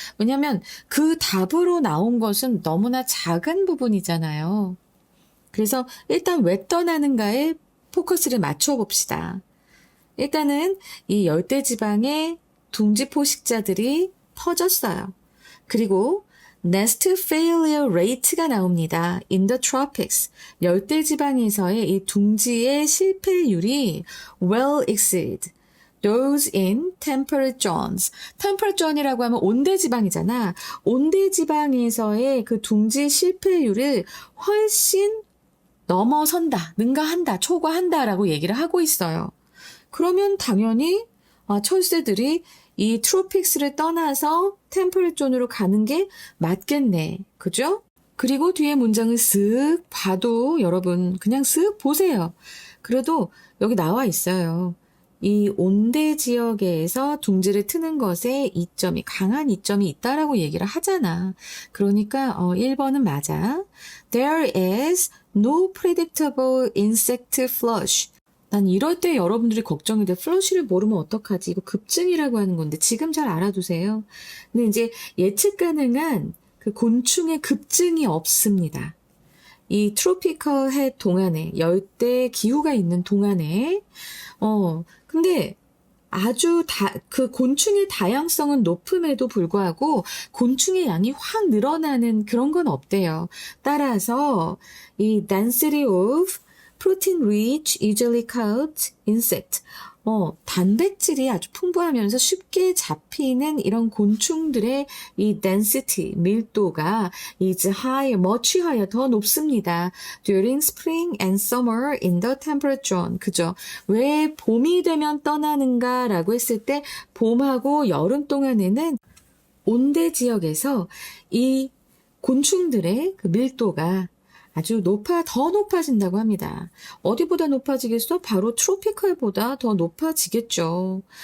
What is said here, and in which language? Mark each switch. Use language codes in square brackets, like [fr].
[ko] 왜냐하면 그 답으로 나온 것은 너무나 작은 부분이잖아요. 그래서 일단 왜 떠나는가에 포커스를 맞춰 봅시다. 일단은 이 열대지방에 둥지 포식자들이 퍼졌어요. 그리고 [en] nest failure rate [ko] 가 나옵니다. [en] In the tropics. [ko] 열대지방에서의 이 둥지의 실패율이 [en] well exceed those in temperate zones. [ko] temperate zone이라고 하면 온대지방이잖아. 온대지방에서의 그 둥지 실패율을 훨씬 넘어선다, 능가한다, 초과한다라고 얘기를 하고 있어요. 그러면 당연히 철새들이 이 트로픽스를 떠나서 템퍼레이트 존으로 가는 게 맞겠네. 그죠? 그리고 뒤에 문장을 쓱 봐도 여러분 그냥 쓱 보세요. 그래도 여기 나와 있어요. 이 온대 지역에서 둥지를 트는 것에 이점이 강한 이점이 있다라고 얘기를 하잖아. 그러니까 1번은 맞아. [en] There is no predictable insect flush. [ko] 난 이럴 때 여러분들이 걱정이 돼. 플러시를 모르면 어떡하지? 이거 급증이라고 하는 건데 지금 잘 알아두세요. 근데 이제 예측 가능한 그 곤충의 급증이 없습니다. 이 트로피컬 해 동안에 열대 기후가 있는 동안에 근데 아주 그 곤충의 다양성은 높음에도 불구하고 곤충의 양이 확 늘어나는 그런 건 없대요. 따라서 이 [en] density of protein rich, easily caught insect. [ko] 단백질이 아주 풍부하면서 쉽게 잡히는 이런 곤충들의 이 density, 밀도가 [en] is higher, much higher, [ko] 더 높습니다. [en] During spring and summer in the temperate zone. [ko] 그죠? 왜 봄이 되면 떠나는가라고 했을 때 봄하고 여름 동안에는 온대 지역에서 이 곤충들의 그 밀도가 아주 더 높아진다고 합니다. 어디보다 높아지겠어? 바로 트로피컬보다 더 높아지겠죠.